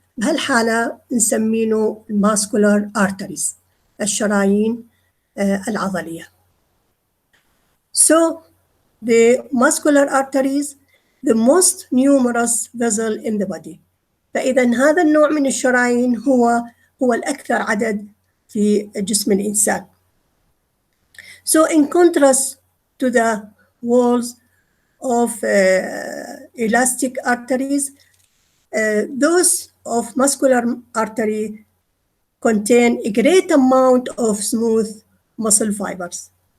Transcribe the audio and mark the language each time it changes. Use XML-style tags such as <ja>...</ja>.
<ar>بهالحالة نسمينه</ar> <en>muscular arteries</en> <ar>الشرايين العضلية.</ar> <en>So the muscular arteries the most numerous vessel in the body.</en> <ar>فإذا هذا النوع من الشرايين هو الأكثر عدد في جسم الإنسان.</ar> <en>So in contrast to the walls of elastic arteries, those of muscular artery contain a great amount of smooth muscle fibers.</en>